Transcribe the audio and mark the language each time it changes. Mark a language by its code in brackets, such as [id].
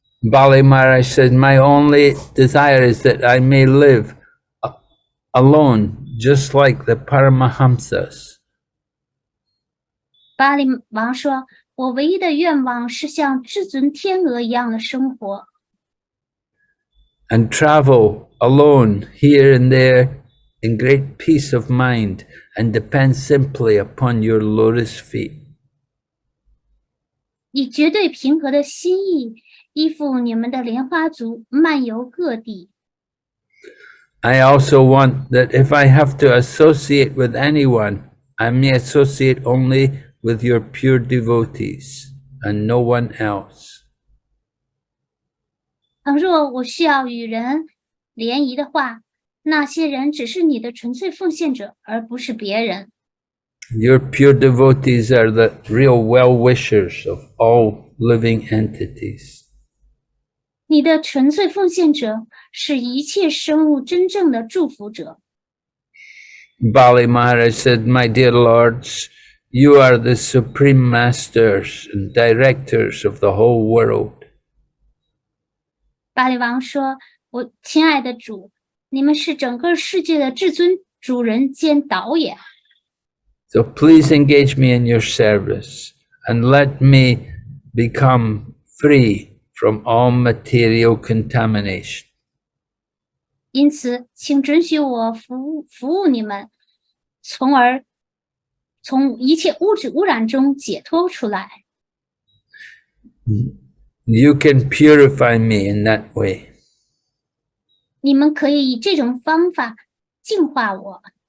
[en] Bali Maharaj said, my only desire is that I may live alone, just like the Paramahamsas. [zh] 巴利王说：“我唯一的愿望是像至尊天鹅一样的生活， [en] And travel alone here and there in great peace of mind and depend simply upon your lotus feet. [zh] 以绝对平和的心意依附你们的莲花足，漫游各地。 [en] I also want that if I have to associate with anyone, I may associate only with your pure devotees and no one else. [zh] 倘若我需要与人联谊的话，那些人只是你的纯粹奉献者，而不是别人。 [en] Your pure devotees are the real well-wishers of all living entities. [zh] 你的纯粹奉献者是一切生物真正的祝福者。 [en] Bali Maharaj said, my dear lords, you are the supreme masters and directors of the whole world. [zh] 巴利王说：“我亲爱的主，你们是整个世界的至尊主人兼导演。 [en] So please engage me in your service and let me become free from all material contamination. [zh] 因此，请准许我服务你们，从而从一切物质污染中解脱出来。 [en] You can purify me in that way. [zh] 你们可以以这种方法净化我。